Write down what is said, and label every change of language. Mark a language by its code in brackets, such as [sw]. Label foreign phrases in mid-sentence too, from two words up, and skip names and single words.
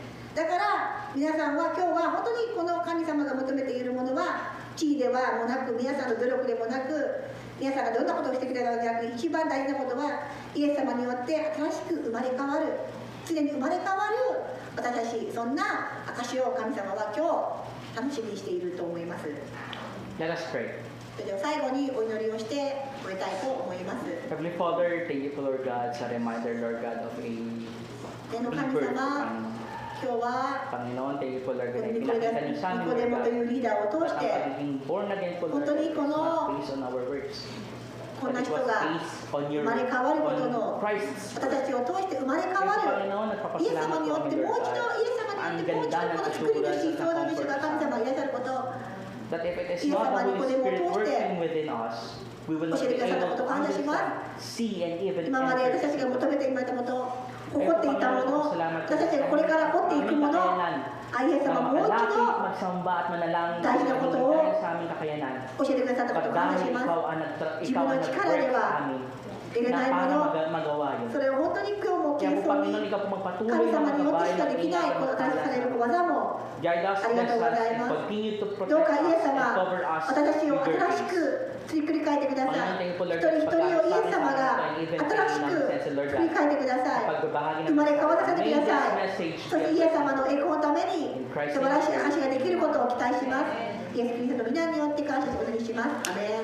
[ja] だから皆さんは今日は本当にこの神様が求めているものは地位ではもなく、皆さんの努力でもなく、皆さんがどんなことをしてくれたのではなく、一番大事なことはイエス様によって新しく生まれ変わる、常に生まれ変わる私たち、そんな証を神様は今日楽しみにしていると思います。 [en] Let us pray. [ja] それでは最後にお祈りをして終えたいと思います。 [en] Heavenly Father, thank you for Lord God sa reminder, Lord God, of a [ja] 天の神 [en] rebirth. [ja] 様、今日は [tl] Panginoon, [en] thank you for Lord God. [ja] ニコデ [tl] Pinakita niyo sa [ja] モ [tl] amin, Lord [ja] という [en] God, [ja] リーダーを通 [en] that [ja] し [tl] ang [ja] て [tl] pagiging [en] born again [tl] po, Lord God, [ja] 本当に [en] is [ja] この [en] not based on our works. [ja] こんな [en] But it [ja] 人 [en] was [ja] が [en] based on [ja] 生 [en] your [ja] まれ変わること [en] on [ja] の [en] Christ's [ja] 私たちを通して生まれ変わ [en] Yes, [ja] る [tl] Panginoon, [ja] イエス [tl] nagpapasalamat [ja] 様に [tl] po [ja] よって [tl] kami, [ja] もう [en] Lord [ja] 一度 [en] God. [ja] イエス様によってもう一度この作り主、創造主が神様がいらっしゃることを [en] That if it is [ja] イエス [en] not [ja] 様 [en] the [ja] にこ [en] Holy [ja] れも [en] Spirit [ja] 通して [en] working within us, we will not [ja] 教え [en] be [ja] てくださった [en] able [ja] こと [en] to [ja] を感謝します [en] understand, see, and even [ja] 今まで私たちが [en] enter. [ja] 求めていましたこと誇っていたもの、私たちがこれから掘っていくもの、イエス様もう一 [tl] Makalapit, [ja] 度 [tl] magsamba at manalangin Dahil sa ako hindi to, dahil sa aming kakayanan. [ja] 教えてくださったことを [en] But [ja] 感謝 [tl] dahil [ja] します。 [tl] ikaw [ja] 自分 [tl] ang [ja] の力で [tl] nag-work [ja] は [tl] sa amin [ja] 得れ [tl] na [ja] ないも [tl] para [ja] の、 [tl] magawa yun. [ja] それを本当に今日も [tl] Kaya [ja] 謙 [tl] po, [ja] 遜に [tl] Panginoon, ikaw po [ja] 神 [tl] magpatuloy na [ja] 様によってし [tl] magbabayad [ja] か [tl] ng [ja] できないこの大切される技も [en] Guide us, [ja] ありが [en] bless [ja] とうご [en] us, [ja] ざい [en] and [ja] ます。 [en] continue to [ja] どう [en] protect [ja] かイエ [en] us [ja] ス [en] and [ja] 様、 [en] cover us [ja] 私たちを [en] with your [ja] 新し [en] grace. [ja] く作り変えてください。 [tl] Panginoon, [ja] 一人一人をイエス様が新しく作り変えてください。 [tl] pagbabahagi [ja] 生 [tl] ng [ja] まれ変わらせてく [en] May [ja] だ [en] this [ja] さい。 [en] message [ja] そしてイエス様の栄光のために素晴らしい証ができることを期待します。イエス・キリストの皆によって感謝してお祈りします。アメン。